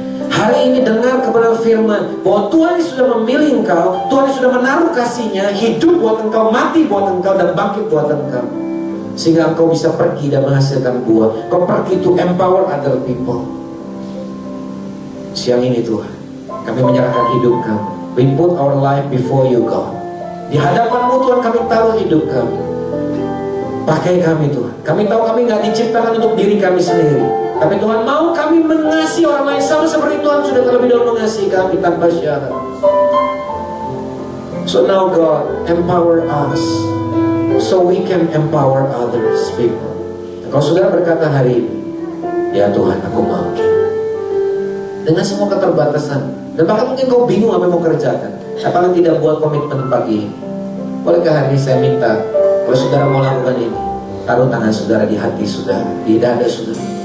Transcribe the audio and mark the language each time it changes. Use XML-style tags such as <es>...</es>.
<id>Hari ini dengar kebenaran firman bahwa Tuhan sudah memilih engkau, Tuhan sudah menaruh kasih-Nya, hidup buat engkau, mati buat engkau, dan bangkit buat engkau, sehingga engkau bisa pergi dan menghasilkan buah. Kau pergi</id> <en>to empower other people.</en> <id>Siang ini Tuhan, kami menyerahkan hidup kami.</id> <en>We put our life before you, God.</en> <id>Di hadapan-Mu Tuhan, kami taruh hidup kami. Pakai kami Tuhan. Kami tahu kami gak diciptakan untuk diri kami sendiri, tapi Tuhan mau kami mengasihi orang lain sama seperti Tuhan sudah terlebih dahulu mengasihi kami tanpa syarat.</id> <en>So now God, empower us so we can empower others, people.</en> <id>Kalau saudara berkata hari ini, ya Tuhan, aku mau, dengan semua keterbatasan, dan bahkan mungkin kau bingung apa yang mau kerjakan, apalagi tidak buat komitmen pagi ini. Bolehkah hari ini saya minta, kalau saudara mau lakukan ini, taruh tangan saudara di hati saudara, di dada saudara.</id>